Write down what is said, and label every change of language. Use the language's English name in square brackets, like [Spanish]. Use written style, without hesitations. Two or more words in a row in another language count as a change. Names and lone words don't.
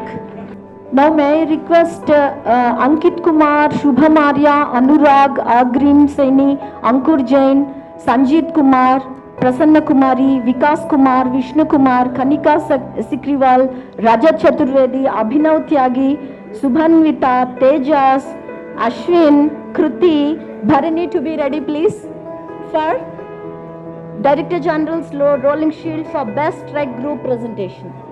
[English] Now may I request Ankit Kumar, Shubham Arya, Anurag, Agrim Saini, Ankur Jain, Sanjit Kumar, Prasanna Kumari, Vikas Kumar, Vishnu Kumar, Kanika Sikriwal, Rajat Chaturvedi, Abhinav Tyagi, Subhanvita, Tejas, Ashwin, Kruti, Bharani to be ready please for Director General's Rolling Shield for Best Track Group presentation.